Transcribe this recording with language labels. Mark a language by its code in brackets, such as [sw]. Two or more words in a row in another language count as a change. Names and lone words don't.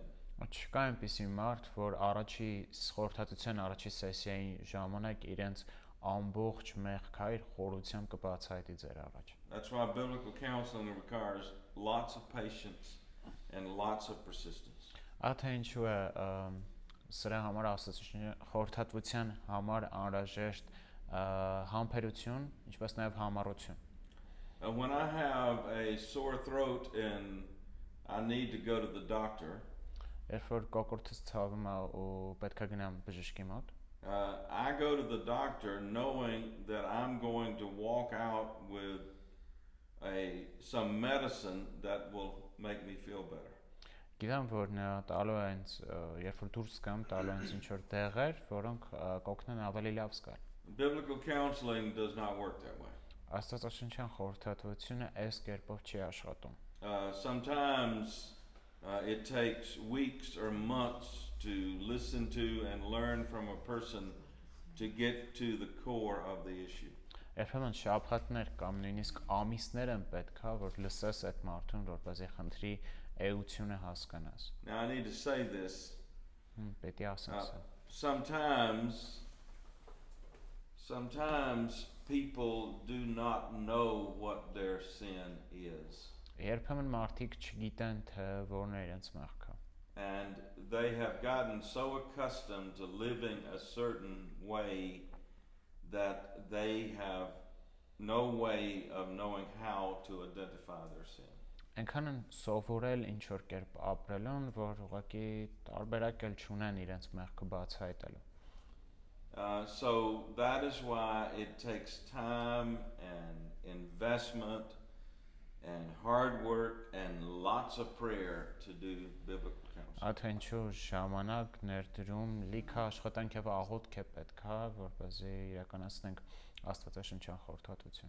[hy] Չկա այնպիսի մարդ, որ առաջի խորհրդատվության առաջի սեսիայի ժամանակ իրենց ամբողջ մեղքայր խորությամբ կբացահայտի ձեր առաջ։ [en] That's why biblical counseling requires lots of patience and lots of persistence. [hy] Ահա ինչու է սրա համար Աստվածաշնչի խորհրդատվության համար անհրաժեշտ համբերություն, ինչպես նաև համառություն։ [en] When I have a sore throat and I need to go to the doctor, [hy] Երբ որ կոկորդս ցավում է ու պետք է գնամ բժշկի մոտ, [en] I go to the doctor knowing that I'm going to walk out with some medicine that will make me feel better. [hy] Գիտեմ, որ նա տալու է ինձ, երբ որ դուրս գամ, տալու է ինձ ինչ-որ տեղեր, որոնք կօգնեն ավելի լավ զգալ։ [en] Biblical counseling does not work that way. [hy] Աստվածաշնչյան խորհրդատվությունը այս կերպով չի աշխատում։ [en] Sometimes it takes weeks or months to listen to and learn from a person to get to the core of the issue. [hy] Երբեմն շաբաթներ կամ նույնիսկ ամիսներ են պետք է, որ լսես այդ մարդուն, որպեսզի խնդրի էությունը հասկանաս։ [en] Now I need to say this. [hy] Պետք է ասես։ [en] Sometimes people do not know what their sin is. [hy] Երբեմն մարդիկ չգիտեն, թե որն է իրենց մեղքը։ [en] And they have gotten so accustomed to living a certain way that they have no way of knowing how to identify their sin. [hy] Այնքան են սովորել ինչ որ կերպ ապրելուն, որ ուղղակի տարբերակ էլ չունեն իրենց մեղքը բացահայտելու։ [en] So that is why it takes time and investment and hard work and lots of prayer to do biblical counseling. [hy] Ահա ինչու ժամանակ ներդրում, լիքը աշխատանք եւ աղոթք է պետք է, որպեսզի իրականացնենք Աստվածաշնչյան խորհրդատվություն։